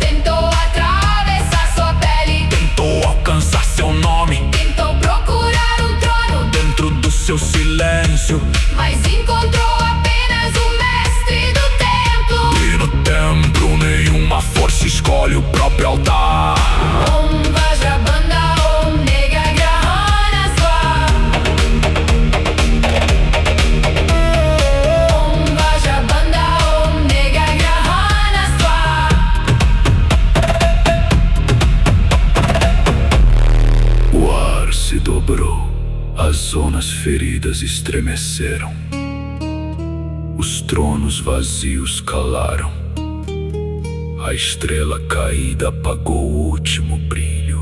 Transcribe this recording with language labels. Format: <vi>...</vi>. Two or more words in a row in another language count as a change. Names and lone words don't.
<pt>tentou atravessar sua pele, tentou alcançar seu nome tentou procurar um trono, dentro do seu silêncio. mas encontrou apenas o mestre do templo. E no templo nenhuma força escolhe o próprio altar.</pt> <sa>ॐ वज्रबन्ध ॐ नेग ग्रहण स्व. ॐ वज्रबन्ध ॐ नेग ग्रहण स्व.</sa> <pt>O ar se dobrou, as zonas feridas estremeceram, os tronos vazios calaram, a estrela caída apagou o último brilho.</pt>